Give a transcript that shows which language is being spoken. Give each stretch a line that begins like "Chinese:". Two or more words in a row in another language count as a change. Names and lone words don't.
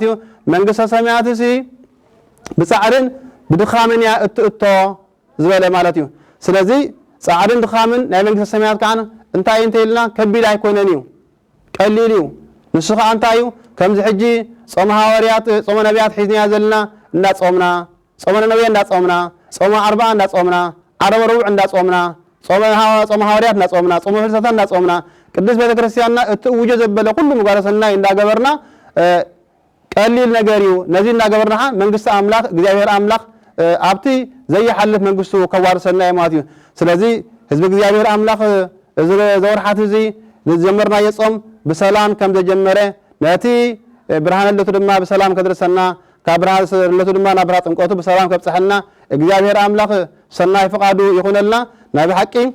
Tigrinya: እዩ መንግስተ ሰማያት ሲ ብጻዕርን ብድኻምን ያ እትእቶ ዝበለ ማለት እዩ ስለዚ ጻዕርን ድኻምን ናይ መንግስተ ሰማያት ካን እንታይ እንተይልና ከቢድ ኣይኮነን እዩ ቀሊል እዩ ንስኻ እንታይ እዩ ከምዚ ሕጂ ጾም ሐዋርያት ጾም ነቢያት ሒዝና ዘለና እንዳጾምና ጾም ነቢያት እንዳጾምና ጾም 40 እንዳጾምና ዓረብ ሩዕ እንዳጾምና ጾም ሐዋርያት እንዳጾምና ጾም ፍልሰታ እንዳጾምና ቅዱስ ቤተክርስቲያንና እትውጀ ዘበለ ኩሉ ምግባረ ሰናይ እንዳገበርና ቀሊል ነገር እዩ ነዚ እንዳገበርና መንግስት አምላክ እግዚአብሔር አምላክ ኣብቲ ዘይሐልፍ መንግስቱ ከዋርሰና ማለት እዩ ስለዚ ህዝብ እግዚአብሔር አምላክ ዘወርሓት እዚ ዝጀመርና የጾም በሰላም ከም ዘጀመረ ነቲ ብርሃን ለቱ ድማ በሰላም ከድረሰና ካብርሃን ለቱ ድማ ናብራ ጥምቀቱ በሰላም ከብጽሐና እግዚአብሔር አምላክ ሰናይ ፈቃዱ ይኹነልና ናይ ብሓቂ